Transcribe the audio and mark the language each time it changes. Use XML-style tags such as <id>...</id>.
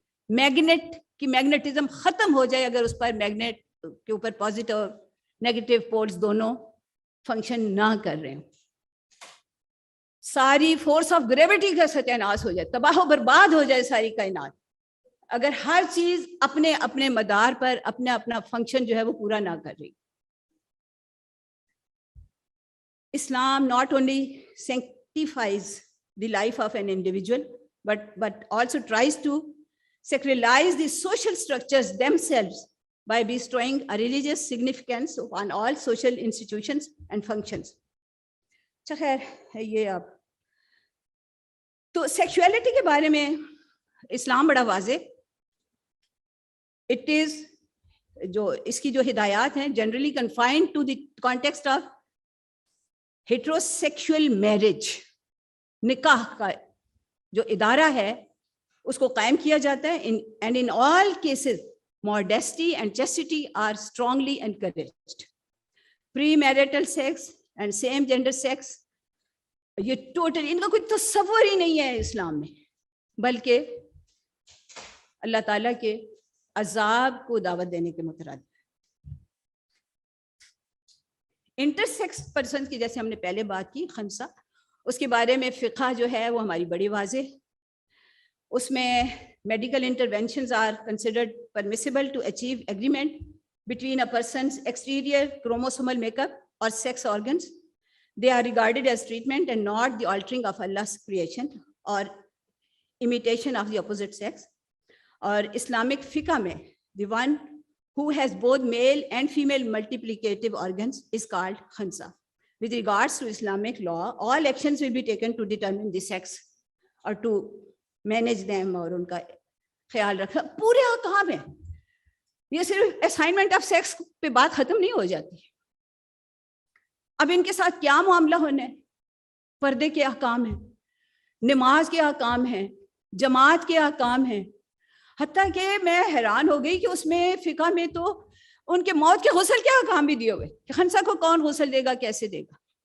<ur>Magnet کی magnetism ختم ہو جائے اگر اس پر میگنیٹ کے اوپر پازیٹیو اور نیگیٹو پولز دونوں فنکشن نہ کر رہے ہیں، ساری فورس آف گریوٹی کا ستیہ ناش ہو جائے، تباہ و برباد ہو جائے ساری کائنات، اگر ہر چیز اپنے اپنے مدار پر اپنا اپنا فنکشن جو ہے وہ پورا نہ کر رہی.</ur> <en>Islam not only sanctifies the life of an individual, but also tries to secularize the social structures themselves by bestowing a religious significance on all social institutions and functions.</en> <ur>اچھا خیر یہ اب تو سیکشولیٹی کے بارے میں اسلام بڑا واضح.</ur> <en>it is</en> <ur>جو اس کی جو ہدایات ہیں</ur> <en>Generally confined to the context of heterosexual marriage.</en> <ur>نکاح کا جو ادارہ ہے اس کو قائم کیا جاتا ہے،</ur> <en>And in all cases modesty and chastity are strongly encouraged. Premarital sex and same gender sex</en> <ur>یہ ٹوٹل ان کا کوئی تصور ہی نہیں ہے اسلام میں، بلکہ اللہ تعالیٰ کے عذاب کو دعوت دینے کے مترادف. انٹرسیکس پرسن کی جیسے ہم نے پہلے بات کی خمسہ، اس کے بارے میں فقہ جو ہے وہ ہماری بڑی واضح. اس میں</ur> <en>medical interventions are considered permissible to achieve agreement between a person's exterior chromosomal makeup or sex organs. They are regarded as treatment and not the altering of Allah's creation. اور imitation of the opposite sex.</en> <ur>اور Islamic فقہ میں</ur> <en>the one who has both male and female multiplicative organs is called khansa. With regards to Islamic law, all actions will be taken to determine the sex or to manage them,</en> <ur>اور ان کا خیال رکھنا پورے احکام ہیں. یہ صرف assignment of sex پہ بات ختم نہیں ہو جاتی. اب ان کے ساتھ کیا معاملہ ہونا ہے؟ پردے کے احکام ہیں, نماز کے احکام ہیں, جماعت کے احکام ہیں. حتیٰ کہ میں حیران ہو گئی کہ اس میں فقہ میں تو ان کے موت کے غسل کے احکام بھی دیے ہوئے کہ خنسا کو کون غسل دے گا, کیسے دے گا.</ur>